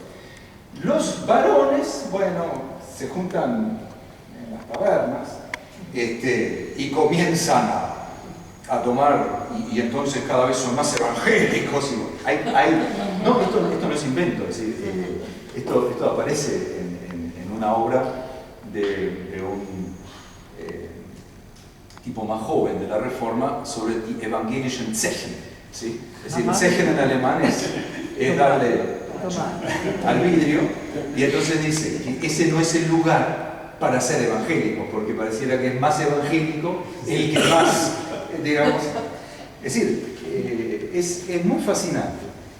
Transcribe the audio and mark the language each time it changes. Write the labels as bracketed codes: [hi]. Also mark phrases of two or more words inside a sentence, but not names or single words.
[es] Los varones, bueno, se juntan en las tabernas y comienzan a tomar, y entonces cada vez son más evangélicos. No, esto no es invento, es decir, esto aparece en una obra de un tipo más joven de la Reforma sobre [de] die evangelischen Zechen, [es] ¿sí? Es decir, Zechen en alemán es darle al vidrio, y entonces dice que ese no es el lugar para ser evangélico, porque pareciera que es más evangélico el que más, digamos, es decir, es muy fascinante.